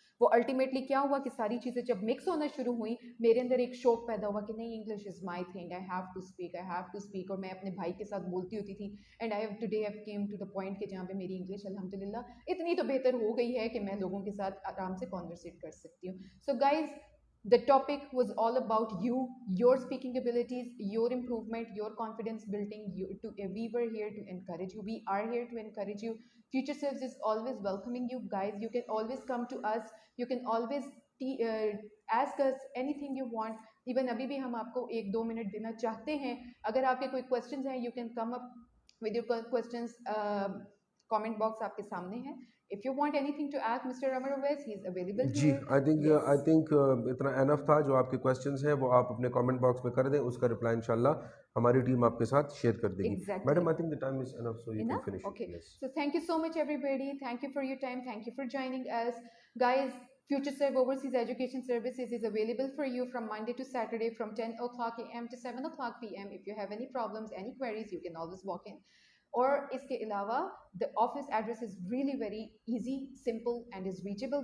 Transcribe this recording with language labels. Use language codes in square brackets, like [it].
[ur] وہ الٹیمیٹلی کیا ہوا کہ ساری چیزیں جب مکس ہونا شروع ہوئیں, میرے اندر ایک شوق پیدا ہوا کہ نہیں, [en] English is my thing, I have to speak, [ur] I have to speak. اور میں اپنے بھائی کے ساتھ بولتی ہوتی تھی, [en] and I have today have came to the point [ur] کہ جہاں پہ میری انگلش الحمد للہ اتنی تو بہتر ہو گئی ہے کہ میں لوگوں کے ساتھ آرام سے کانورسیٹ کر سکتی ہوں. [en] So guys, the topic was all about you, your speaking abilities, your improvement, your confidence building. We were here to encourage you, we are here to encourage you. Future Selves is always welcoming you guys. You can always come to us, you can always ask us anything you want. [ur] Even ابھی بھی ہم آپ کو 1-2 minute دینا چاہتے ہیں. اگر آپ کے کوئی کوشچنز ہیں, [en] you can come up with your questions, [ur] comment box آپ کے سامنے ہے. [en] If you want anything to ask Mr. Ramarowes, he is available [ur] جی, [en] here. I think اتنا enough تھا. [ur] جو آپ کے کوشچنز ہیں وہ آپ اپنے کامنٹ باکس میں کر دیں, اس کا رپلائی انشاءاللہ ہماری ٹیم آپ کے ساتھ شیئر کر دے گی. [en] Madam, I think the time is enough, so you can Enough? finish it. Okay. Yes. So thank you so much, everybody. Thank you for your time. Thank you for joining us. Guys, FutureServe Overseas Education Services is available for you from Monday to Saturday from 10 o'clock a.m. to 7 o'clock p.m. If you have any problems, any queries, you can always walk in. [ur] اور اس کے علاوہ [en] the office address is really very easy, simple and is reachable.